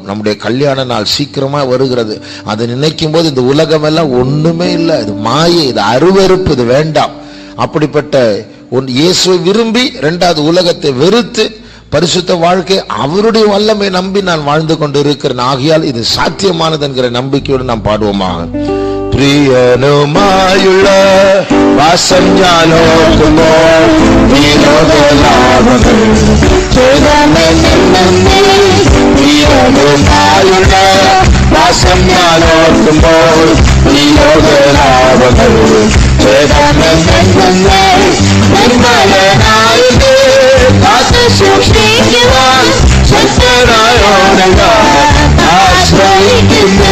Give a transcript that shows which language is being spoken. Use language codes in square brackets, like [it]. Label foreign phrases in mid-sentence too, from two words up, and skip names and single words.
[ta] நம்முடைய கல்யாண நாள் சீக்கிரமா வருகிறது. அதை நினைக்கும் போது இந்த உலகம் எல்லாம் ஒண்ணுமே இல்லை, இது மாயை, இது அருவருப்பு, இது வேண்டாம். அப்படிப்பட்ட இயேசுவை விரும்பி இரண்டாவது உலகத்தை வெறுத்து பரிசுத்த வாழ்க்கை அவருடைய வல்லமை நம்பி நான் வாழ்ந்து கொண்டு இருக்கிறேன். ஆகையால் இது சாத்தியமானது என்கிற நம்பிக்கையோடு நாம் பாடுவோமாக. [ml] പ്രിയനുമായുള്ള വാസം ഞാനോർക്കുമോ വിനോദലാഭങ്ങൾ പ്രിയനുമായുള്ള വാസം ഞാനോർക്കുമ്പോൾ വിനോദലാഭങ്ങൾ നിർമ്മലനായിട്ട് കാത്തു സൂക്ഷിക്കുവാൻ ശക്തനായോടങ്ങ ആശ്രയിക്കുന്നു.